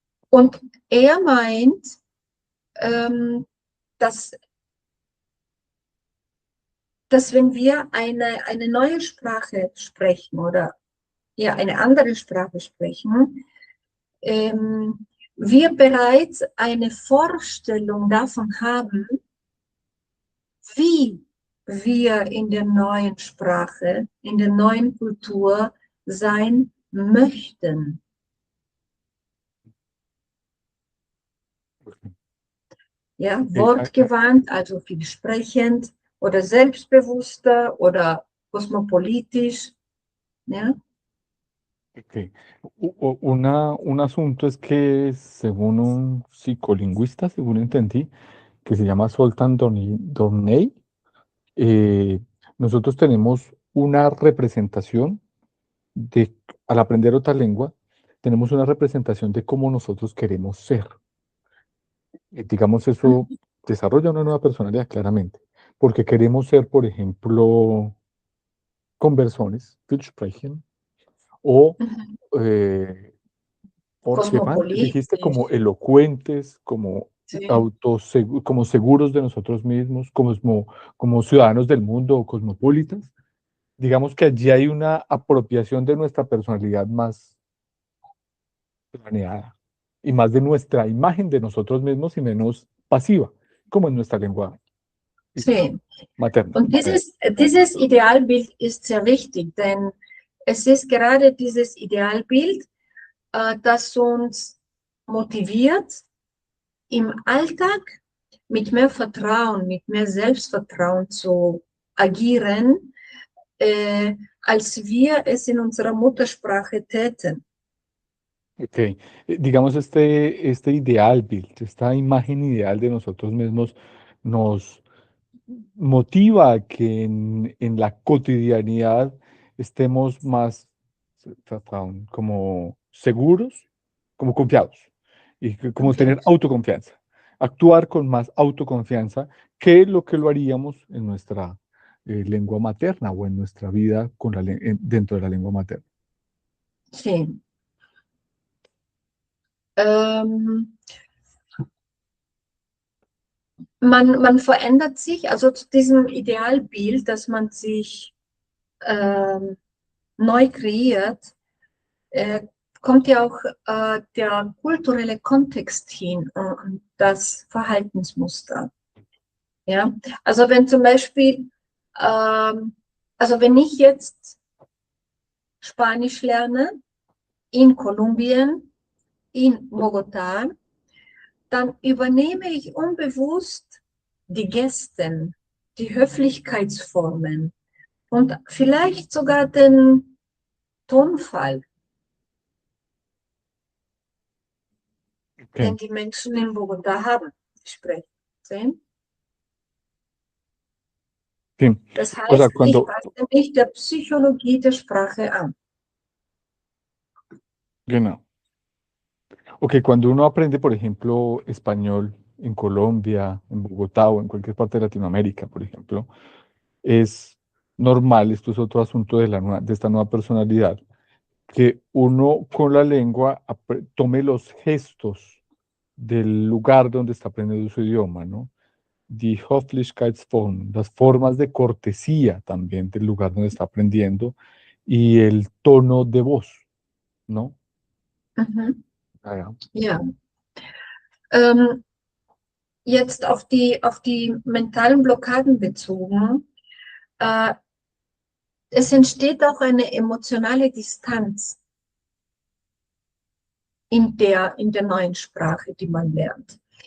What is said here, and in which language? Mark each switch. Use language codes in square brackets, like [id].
[de] Und er meint, dass, dass wenn wir eine neue Sprache sprechen oder ja, eine andere Sprache sprechen, wir bereits eine Vorstellung davon haben, wie wir in der neuen Sprache, in der neuen Kultur sein möchten. Ja, wortgewandt, also viel sprechend oder selbstbewusster oder kosmopolitisch. Ja. Ok. [es] Un asunto es que según un psicolingüista, según entendí, que se llama Zoltan Dornei, eh, nosotros tenemos una representación de, al aprender otra lengua, tenemos una representación de cómo nosotros queremos ser. Digamos, eso desarrolla una nueva personalidad claramente, porque queremos ser, por ejemplo, conversones, [de] viel sprechen, [es] o eh, Wortgewandt, dijiste como [de] Cosmopolitisch. [es] elocuentes, como Sí. como seguros de nosotros mismos, como ciudadanos del mundo o cosmopolitas. Digamos que allí hay una apropiación de nuestra personalidad más planeada y más de nuestra imagen de nosotros mismos y menos pasiva, como en nuestra lengua Sí. materna. [de] Und dieses Idealbild ist sehr wichtig, denn es ist gerade dieses Idealbild, das uns motiviert, im Alltag mit mehr Vertrauen, mit mehr Selbstvertrauen zu agieren, als wir es in unserer Muttersprache täten. [es] Ok, digamos este ideal build, esta imagen ideal de nosotros mismos nos motiva a que en la cotidianidad estemos más Vertrauen, como seguros, como confiados, y como tener Confianza. autoconfianza, actuar con más autoconfianza que lo haríamos en nuestra lengua materna o en nuestra vida con dentro de la lengua materna. Sí. [de] Ähm, man verändert sich, also zu diesem Idealbild, dass man sich neu kreiert, kommt ja auch der kulturelle Kontext hin und das Verhaltensmuster. Ja? Also wenn zum Beispiel, also wenn ich jetzt Spanisch lerne in Kolumbien, in Bogotá, dann übernehme ich unbewusst die Gesten, die Höflichkeitsformen und vielleicht sogar den Tonfall, den die Menschen in Bogotá haben, sprechen. [es] Sí. [de] Das [es] O sea, [de] heißt, ich passe mich der Psychologie der Sprache an. genau. [es] Ok, cuando uno aprende, por ejemplo, español en Colombia, en Bogotá o en cualquier parte de Latinoamérica, por ejemplo, es normal, esto es otro asunto de esta nueva personalidad, que uno con la lengua tome los gestos del lugar donde está aprendiendo su idioma, ¿no? [de] Die Höflichkeitsform, [es] las formas de cortesía también del lugar donde está aprendiendo y el tono de voz, ¿no? Mhm. [de] Ah, ja. Ja. Jetzt auf die mentalen Blockaden bezogen. Es entsteht auch eine emotionale Distanz in der neuen Sprache, die man lernt.